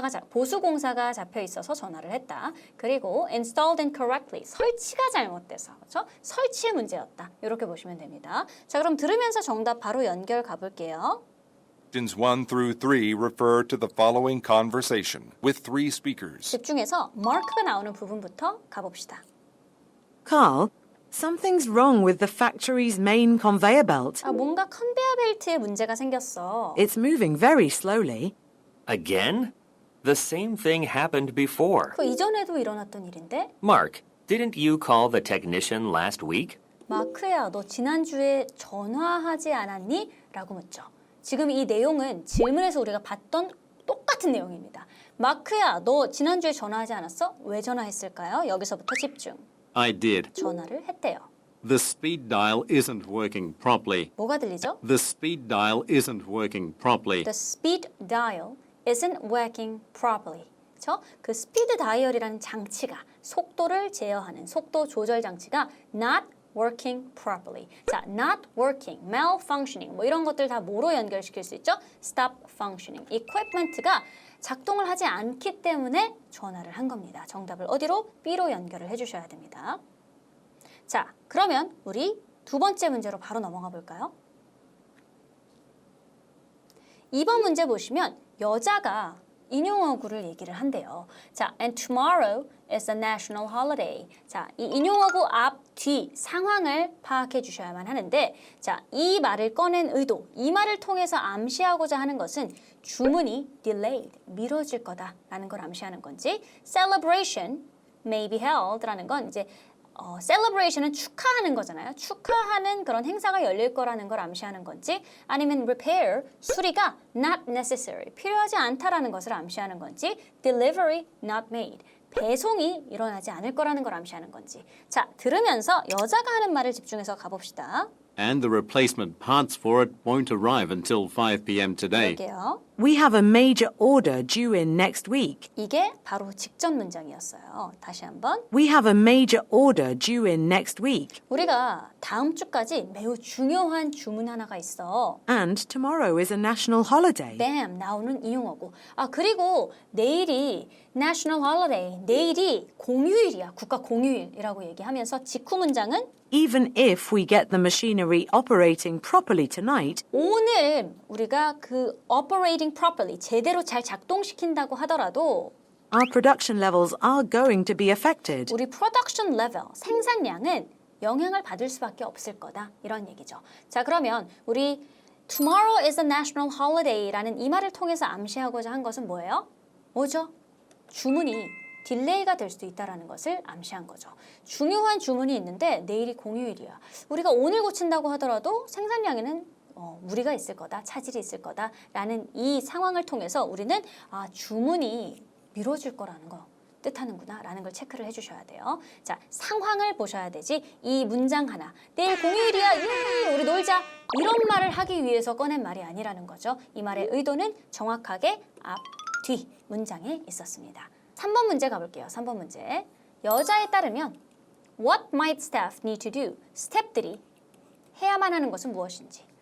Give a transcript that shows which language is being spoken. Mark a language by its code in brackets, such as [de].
[ko] 보수공사가 잡혀 있어서 전화를 했다. 그리고 [en] installed incorrectly, [ko] 설치가 잘못돼서, 그렇죠? 설치의 문제였다. 이렇게 보시면 됩니다. 자, 그럼 들으면서 정답 바로 연결 가볼게요. [en] Questions 1 through 3 refer to the following conversation with 3 speakers. [ko] 집중해서 마크가 나오는 부분부터 가봅시다. [en] Carl, something's wrong with the factory's main conveyor belt. [ko] 뭔가 컨베어 벨트에 문제가 생겼어. [en] It's moving very slowly. Again? The same thing happened before. [ko] 그 이전에도 일어났던 일인데? [en] Mark, didn't you call the technician last week? [ko] 마크야, 너 지난주에 전화하지 않았니? 라고 묻죠. 지금 이 내용은 질문에서 우리가 봤던 똑같은 내용입니다. 마크야, 너 지난주에 전화하지 않았어? 왜 전화했을까요? 여기서부터 집중. [en] I did. [ko] 전화를 했대요. [en] The speed dial isn't working properly. [ko] 뭐가 들리죠? [en] The speed dial isn't working properly. The speed dial isn't working properly. [ko] 그렇죠? 그 스피드 다이얼이라는 장치가 속도를 제어하는 속도 조절 장치가 [en] not working properly. [ko] 자, [en] not working, malfunctioning [ko] 뭐 이런 것들 다 뭐로 연결시킬 수 있죠? [en] stop functioning. [ko] equipment가 작동을 하지 않기 때문에 전화를 한 겁니다. 정답을 어디로? B로 연결을 해주셔야 됩니다. 자, 그러면 우리 두 번째 문제로 바로 넘어가 볼까요? 2번 문제 보시면 여자가 인용어구를 얘기를 한대요. [en] 자, and tomorrow is a national holiday. [ko] 자, 이 인용어구 앞, 뒤 상황을 파악해 주셔야만 하는데 자, 이 말을 꺼낸 의도, 이 말을 통해서 암시하고자 하는 것은 주문이 delayed, 미뤄질 거다라는 걸 암시하는 건지 [en] celebration may be held [ko] 라는 건 이제 celebration은 축하하는 거잖아요. 축하하는 그런 행사가 열릴 거라는 걸 암시하는 건지 아니면 repair, 수리가 [en] not necessary, [ko] 필요하지 않다라는 것을 암시하는 건지 [en] delivery not made, [ko] 배송이 일어나지 않을 거라는 걸 암시하는 건지 자, 들으면서 여자가 하는 말을 집중해서 가봅시다. [en] And the replacement parts for it won't arrive until 5 p.m. today. [ko] 볼게요. [en] We have a major order due in next week. [ko] 이게 바로 직전 문장이었어요. 다시 한번. [en] We have a major order due in next week. [ko] 우리가 다음 주까지 매우 중요한 주문 하나가 있어. [en] And tomorrow is a national holiday. [ko] 뱀 나오는 이용어고. 그리고 내일이 [en] national holiday, [ko] 내일이 공휴일이야. 국가 공휴일이라고 얘기하면서 직후 문장은 [en] Even if we get the machinery operating properly tonight, [ko] 오늘 우리가 그 [en] operating properly [ko] 제대로 잘 작동시킨다고 하더라도 [en] our production levels are going to be affected. [ko] 우리 [en] production level, [ko] 생산량은 영향을 받을 수밖에 없을 거다. 이런 얘기죠. 자, 그러면 우리 [en] tomorrow is a national holiday [ko] 라는 이 말을 통해서 암시하고자 한 것은 뭐예요? 뭐죠? 주문이 딜레이가 될 수도 있다는 것을 암시한 거죠. 중요한 주문이 있는데 내일이 공휴일이야. 우리가 오늘 고친다고 하더라도 생산량에는 무리가 있을 거다, 차질이 있을 거다라는 이 상황을 통해서 우리는 주문이 미뤄질 거라는 거 뜻하는구나 라는 걸 체크를 해주셔야 돼요. 자, 상황을 보셔야 되지 이 문장 하나 내일 공휴일이야 유유 우리 놀자 이런 말을 하기 위해서 꺼낸 말이 아니라는 거죠. 이 말의 의도는 정확하게 앞, 뒤 문장에 있었습니다. 3번 문제 가볼게요. 3번 문제. 여자에 따르면 [en] What might staff need to do? [ko] 스태프들이 해야만 하는 것은 무엇인지.